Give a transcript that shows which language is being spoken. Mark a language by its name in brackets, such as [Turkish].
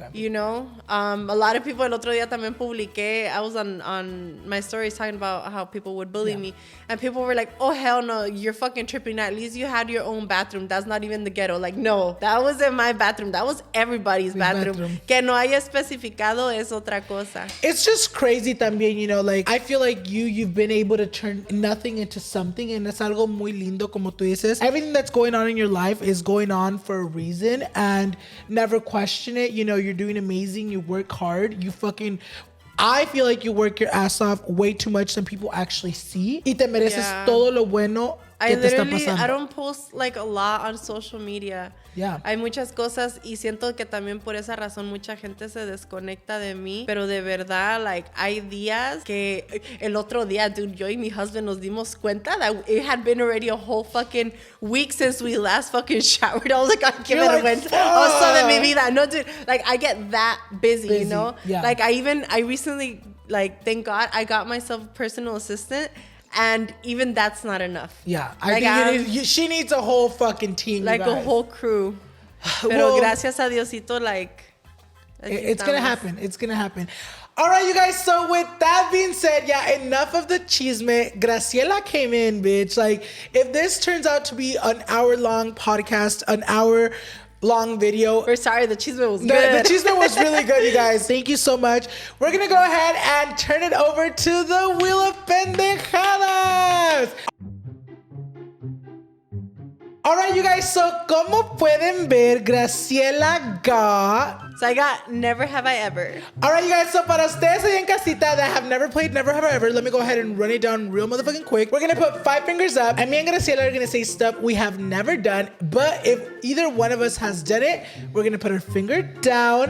[English] You know, a lot of people, [Spanish] el otro día también publiqué, [English] I was on my stories talking about how people would bully me. And people were like, oh, hell no, you're fucking tripping. At least you had your own bathroom. That's not even the ghetto. Like, no, that wasn't my bathroom. That was everybody's bathroom. [Spanish] Que no haya especificado es otra cosa. [English] It's just crazy también, you know, like, I feel like you've been able to turn nothing into something. [Spanish] And es algo muy lindo, como tú dices. [English] Everything that's going on in your life is going on for a reason. And never question it. You know, you're doing amazing. You work hard. I feel like you work your ass off way too much than people actually see. [Spanish] Y te mereces todo lo bueno que te está pasando. [English] I don't post like a lot on social media. Yeah. [Spanish] Hay muchas cosas y siento que también por esa razón mucha gente se desconecta de mí. Pero de verdad, like, hay días que el otro día, dude, yo y mi husband nos dimos cuenta [English] that it had been already a whole fucking week since we last fucking showered. I was like, [Spanish] qué vergüenza. Oso de mi vida. [English] No, dude, like, I get that busy. You know? Yeah. Like, I recently, like, thank God, I got myself a personal assistant. And even that's not enough. Yeah, I think she needs a whole fucking team. Like a whole crew. [Spanish] Pero gracias a Diosito, [English] like... It's going to happen. It's going to happen. All right, you guys. So with that being said, enough of the chisme. Graciela came in, bitch. Like, if this turns out to be an hour-long podcast, an hour-long video. We're sorry, the chisme was good. The chisme was really good, you guys. Thank you so much. We're going to go ahead and turn it over to the Wheel of Pendejadas. All right, you guys. So, [Spanish] como pueden ver, [English] Graciela got... So I got Never Have I Ever. All right, you guys. So [Spanish] para ustedes allá en casita [English] that have never played Never Have I Ever, let me go ahead and run it down real motherfucking quick. We're going to put 5 fingers up. And me and Graciela are going to say stuff we have never done. But if either one of us has done it, we're going to put our finger down.